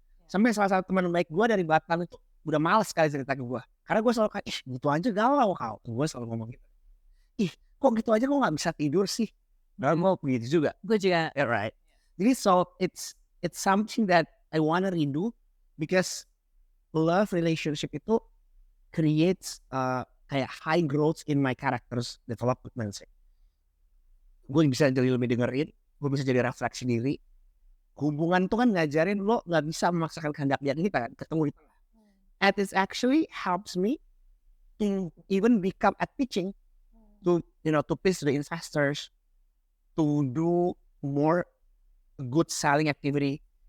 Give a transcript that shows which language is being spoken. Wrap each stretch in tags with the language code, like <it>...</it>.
<id>Sampai salah satu teman baik gue dari Batam itu udah males sekali cerita ke gue. Karena gue selalu kayak, gitu aja galau kau. Gue selalu ngomong gitu. Kok gitu aja kok gak bisa tidur sih? Dan gue begitu juga. Gue juga.</id> <en>Yeah, right. Jadi so it's something that I wanna redo because love relationship itu creates kayak high growth in my characters development.</en> <id>Gue bisa jadi lebih dengerin, gue bisa jadi refleksi diri. Hubungan tuh kan ngajarin lo gak bisa memaksakan kehendak dia kita kan, ketemu di tengah.</id> <en>And it actually helps me to even become at pitching to pitch the investors, to do more good selling activity.</en>